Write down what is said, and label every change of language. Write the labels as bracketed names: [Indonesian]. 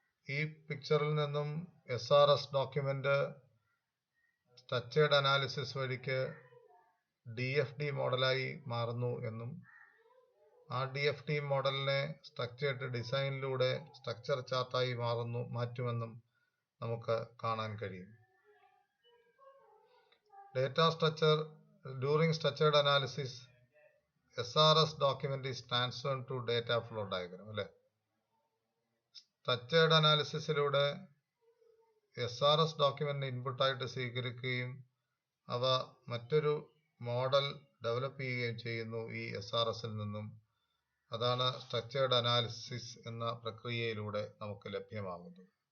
[Malayalam] ഈ പിക്ചറിൽ നിന്നും SRS ഡോക്യുമെന്റ് സ്ട്രക്ചേർഡ് അനാലിസിസ് വഴിക്ക് DFD മോഡലായി മാറുന്നു എന്നും ആ DFD മോഡലിനെ സ്ട്രക്ചേർഡ് ഡിസൈനിലൂടെ സ്ട്രക്ചർ ചാർട്ടായി മാറ്റുമെന്നും നമുക്ക് കാണാൻ കഴിയും. [English] Data structure during structured analysis SRS document is transferred to data flow diagram. [Malayalam] അല്ലേ? സ്ട്രക്ചേർഡ് അനാലിസിസിലൂടെ SRS ഡോക്യുമെന്റ് ഇൻപുട്ടായിട്ട് സ്വീകരിക്കുകയും അവ മറ്റൊരു മോഡൽ ഡെവലപ്പ് ചെയ്യുകയും ചെയ്യുന്നു ഈ SRSൽ നിന്നും. അതാണ് സ്ട്രക്ചേർഡ് അനാലിസിസ് എന്ന പ്രക്രിയയിലൂടെ നമുക്ക് ലഭ്യമാകുന്നത്.